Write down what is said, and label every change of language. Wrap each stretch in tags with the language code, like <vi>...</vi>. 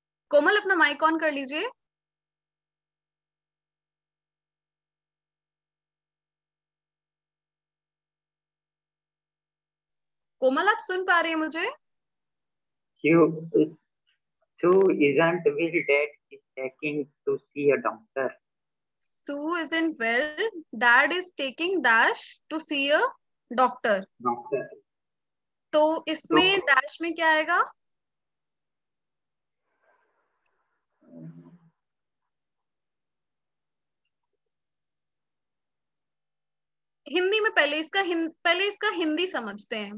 <hi>कोमल अपना mic on कर लीजिए। कोमल, आप सुन पा रही हैं मुझे?</hi> <en>Sue isn't well. Dad is taking to see a doctor. Sue isn't well. Dad is taking dash to see a doctor. Doctor.</en> <hi>तो इसमें डैश में क्या आएगा? हिंदी में पहले इसका हिंदी समझते हैं।</hi>